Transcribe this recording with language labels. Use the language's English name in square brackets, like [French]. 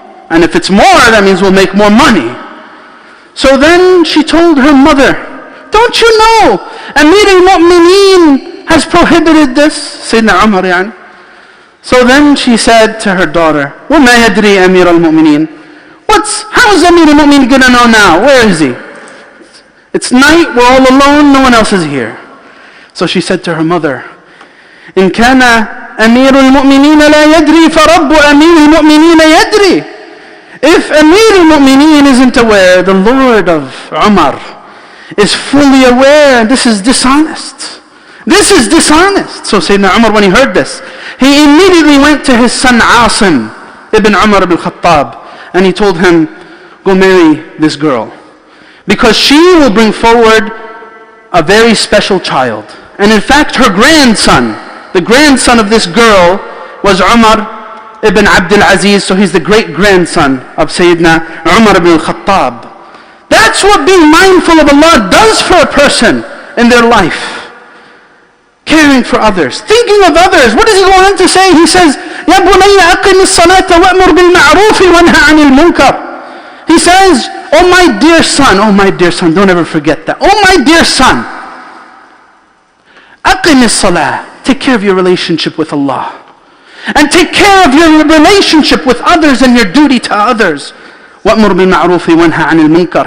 [English] And if it's more, that means we'll make more money. So then she told her mother, don't you know, Amir al-Mu'mineen has prohibited this? Sayyidina Umar yani. So then she said to her daughter, [Arabic] وَمَا يَدْرِي أَمِيرَ الْمُؤْمِنِينَ. [English] How is Amir al-Mu'mineen going to know now? Where is he? It's night, we're all alone, no one else is here. So she said to her mother, [Arabic] إِن كَانَ أَمِيرُ الْمُؤْمِنِينَ لَا يَدْرِي فَرَبُّ أَمِيرِ الْمُؤْمِنِينَ يَدْرِي. [English] If Amir al-Mu'mineen isn't aware, the Lord of Umar is fully aware, and this is dishonest. This is dishonest. So Sayyidina Umar, when he heard this, he immediately went to his son Asim ibn Umar ibn Khattab, and he told him, go marry this girl, because she will bring forward a very special child. And in fact, her grandson, the grandson of this girl, was Umar ibn Abdul Aziz, so he's the great-grandson of Sayyidina Umar ibn Khattab. That's what being mindful of Allah does for a person in their life. Caring for others, thinking of others. What does he go on to say? He says, [Arabic] يَا بُنَيَّ أَقِمِ الصَّلَاةَ وَأْمُرْ بِالْمَعْرُوفِ وَانْهَ عَنِ الْمُنْكَرِ. [English] He says, oh my dear son, don't ever forget that. Oh my dear son, [Arabic] أَقِمِ الصَّلَاةَ. [English] Take care of your relationship with Allah. And take care of your relationship with others and your duty to others. [Arabic] وَأْمُرْ بِالْمَعْرُوفِ وَانْهَ عَنِ الْمُنْكَرِ.